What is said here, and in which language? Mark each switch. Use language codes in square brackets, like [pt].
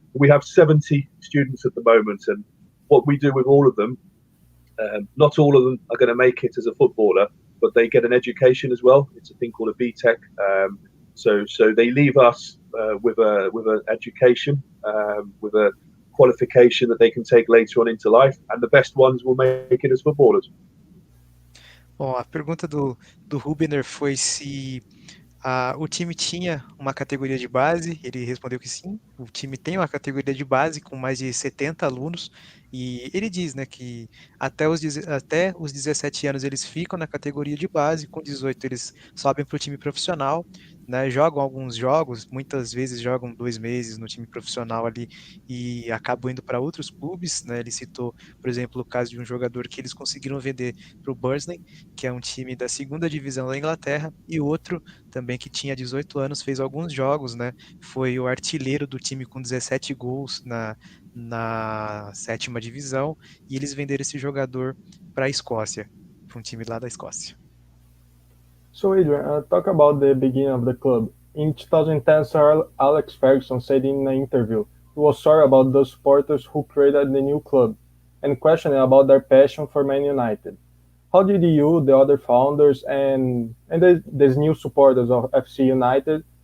[en] We have 70 students at the moment, and what we do with all of them, not all of them are going to make it as a footballer, but they get an education as well. It's a thing called a BTEC. So they leave us with an education, with a qualification that they can take later on into life, and the best ones will make it as footballers. [pt] Bom, a pergunta do Rubner foi se o time tinha uma categoria de base. Ele respondeu que sim, o time tem uma categoria de base com mais de 70 alunos, e ele diz, né, que até os 17 anos eles ficam na categoria de base, com 18 eles sobem para o time profissional, né, jogam alguns jogos, muitas vezes jogam 2 meses no time profissional ali e acabam indo para outros clubes, né. Ele citou, por exemplo, o caso de um jogador que eles conseguiram vender para o Burnley, que é um time da segunda divisão da Inglaterra, e outro também que tinha 18 anos, fez alguns jogos, né? Foi o artilheiro do time com 17 gols na 7ª divisão, e eles venderam esse jogador para a Escócia, para um time lá da Escócia. [en] So Adrian, talk about the beginning of the club. In 2010, Sir Alex Ferguson said in an interview he was sorry about the supporters who created the new club and questioned about their passion for Man United. How did you, the other founders, and these new supporters of FC United